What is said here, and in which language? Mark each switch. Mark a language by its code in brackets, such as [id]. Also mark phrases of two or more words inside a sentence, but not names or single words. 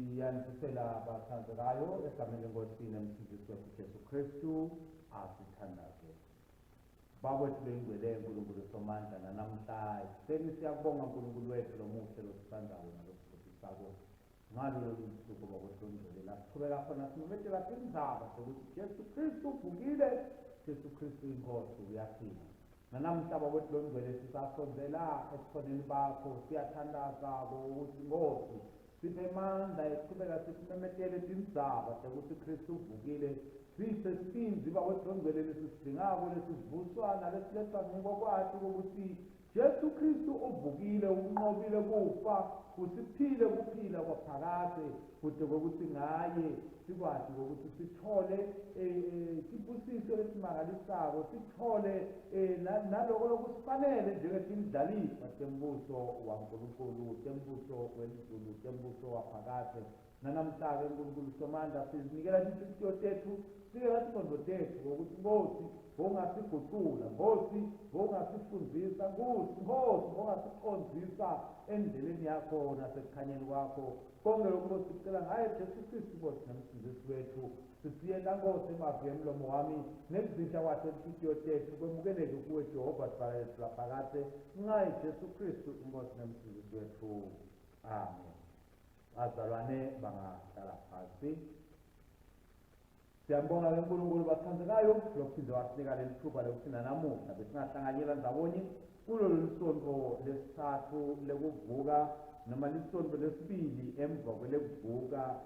[ss] Siyanisela bathandekayo egameni leNkosi nemsindisi wethu Jesu Kristu asithandaze. Babethu bengcwele uNkulunkulu somandla namhla siyakubonga uNkulunkulu wethu lo muhle losithandayo nalosifundisako ngalolu suku bakwethondlela lasiqhubeka khona simemethela indaba sokuthi Jesu Kristu uvukile, Jesu Kristu inkosi uyaphila. Namhla babethu bengcwele sisasondela ebukhoneni bakho siyathandaza ukuthi Nkosi siphe amandla eqhubeka simemetele indaba sokuthi Kristu uvukile. Sisesibindi babethu bengcwele lesisidingako lesivuswana lesiletha ngokwakhe ukuthi Jesu Kristu uvukile, unqobile kufa, usiphile ukuphila kwaphakade kude kokuthi ngaye sikwazi ukuthi sithole isibusiso esimangalisayo, sithole naloko lokusifanele njengesidlalifa tembuso waNkulunkulu, tembuso wezulu, tembuso waphakade. Namhla-ke uNkulunkulu somandla sizinikela inhliziyo tethu, sikela ingqondo tethu ngokuthi Nkosi bongasigucula, Nkosi bongasifundisa, Nkosi bongasiqondisa endleleni yakho nasekukhanyeni kwakho. Konke lokho sicela ngaye Jesu Kristu Nkosi nomsindisi wethu. Sisiyela Nkosi emazwi emlomo wami nekuzisha kwakhe inhliziyo tethu kwemukeleke kuwe Jehova Sibhalele laphakade ngaye Jesu Kristu Nkosi nomsindisi wethu. Amen. Bazalwane bangahlala phansi. Siyambonga uNkulunkulu bathandekayo lokuphinde wasinika leli thuba lokufina namuhla besingahlanganyela ndawonye kulolu sonto lesithathu lekuvuka noma lisonto lesibili emva kwelekuvuka